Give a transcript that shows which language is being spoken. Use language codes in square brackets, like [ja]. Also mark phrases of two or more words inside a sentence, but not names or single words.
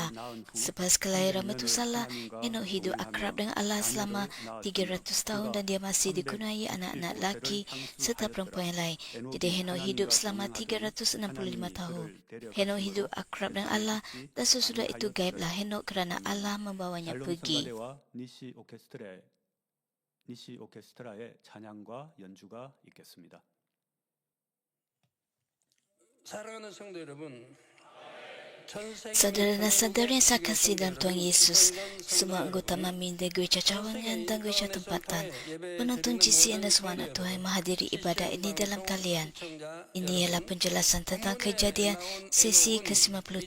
[ms] Selepas kelahiran Metusala, Henok hidup akrab dengan Allah selama 300 tahun dan dia masih dikunai anak-anak laki serta perempuan yang lain. Jadi Henok hidup selama 365 tahun. Henok hidup akrab dengan Allah dan sesudah itu gaiblah Henok kerana Allah membawanya pergi. [ko] 니시 오케스트라의 찬양과 연주가 있겠습니다. 사랑하는 성도 여러분, [ms] Saudara dan saudara yang saya kasih dalam Tuhan Yesus, semua anggota Mamin dan Gereja Cawangan dan Gereja Tempatan, penonton GCN dan semua anak Tuhan yang menghadiri ibadah ini dalam talian. Ini ialah penjelasan tentang kejadian sesi ke-53.